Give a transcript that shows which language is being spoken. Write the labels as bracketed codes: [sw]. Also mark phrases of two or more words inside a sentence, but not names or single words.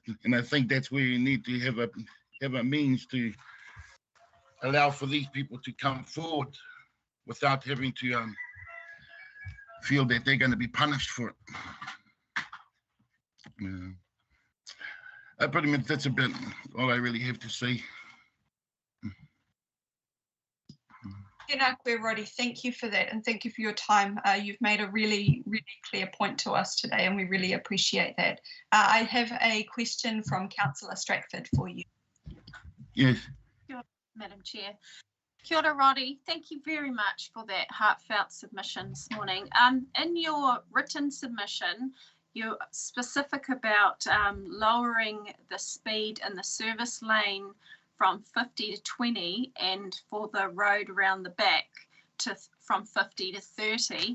[en] And I think that's where you need to have a means to allow for these people to come forward without having to feel that they're going to be punished for it. Pretty much that's about all I really have to say. [mi] Tēnā koe, Roddy. [en] Thank you for that, and thank you for your time. You've made a really, really clear point to us today, and we really appreciate that. I have a question from Councillor Stratford for you. Yes. [mi] Kia ora, [en] Madam Chair. [mi] Kia ora, Roddy. [en] Thank you very much for that heartfelt submission this morning. In your written submission, you're specific about lowering the speed in the service lane from 50 to 20, and for the road around the back from 50 to 30.